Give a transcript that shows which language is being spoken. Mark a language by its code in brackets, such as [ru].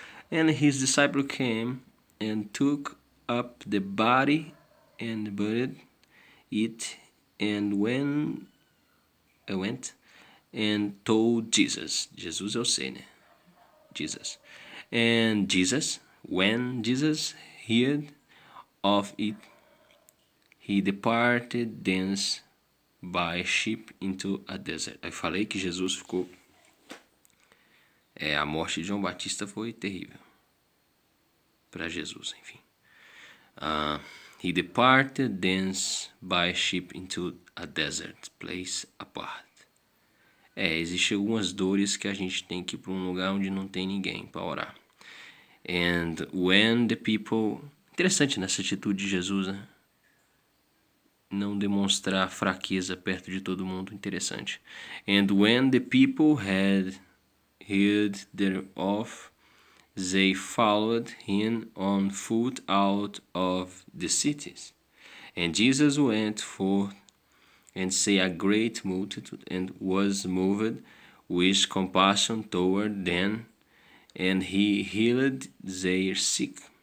[en] And his disciple came and took up the body and buried it, and when I went and told Jesus. [pt] Jesus eu sei, né? Jesus. [en] And Jesus, when Jesus heard of it, he departed thence by ship into a desert. [pt] Eu falei que Jesus ficou. A morte de João Batista foi terrível para Jesus, enfim. [en] He departed thence by ship into a desert place apart. [pt] Existem algumas dores que a gente tem que ir para um lugar onde não tem ninguém para orar. [en] And when the people. [pt] Interessante nessa atitude de Jesus, né? Não demonstrar fraqueza perto de todo mundo, interessante. [en] And when the people had heard thereof, they followed him on foot out of the cities. And Jesus went forth and saw a great multitude, and was moved with compassion toward them, and he healed their sick.